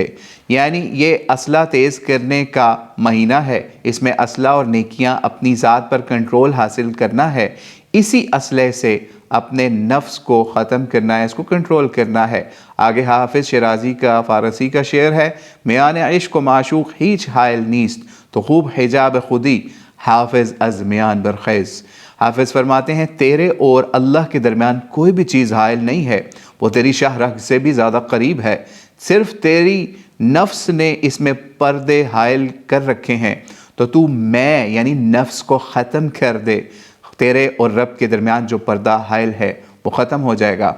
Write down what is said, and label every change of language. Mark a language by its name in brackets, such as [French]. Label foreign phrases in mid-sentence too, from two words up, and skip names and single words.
[Urdu] یعنی یہ اسلحہ تیز کرنے کا مہینہ ہے، اس میں اسلحہ اور نیکیاں اپنی ذات پر کنٹرول حاصل کرنا ہے، اسی اسلحے سے اپنے نفس کو ختم کرنا ہے، اس کو کنٹرول کرنا ہے۔ آگے حافظ شیرازی کا فارسی کا شعر ہے، [Persian] میان عشق و معشوق ہیچ حائل نیست، تو خوب حجاب خودی حافظ از میان برخیز۔ [Urdu] حافظ فرماتے ہیں تیرے اور اللہ کے درمیان کوئی بھی چیز حائل نہیں ہے، وہ تیری شاہ رگ سے بھی زیادہ قریب ہے، صرف تیری نفس نے اس میں پردے حائل کر رکھے ہیں، تو میں یعنی نفس کو ختم کر دے، تیرے اور رب کے درمیان جو پردہ حائل ہے وہ ختم ہو جائے گا۔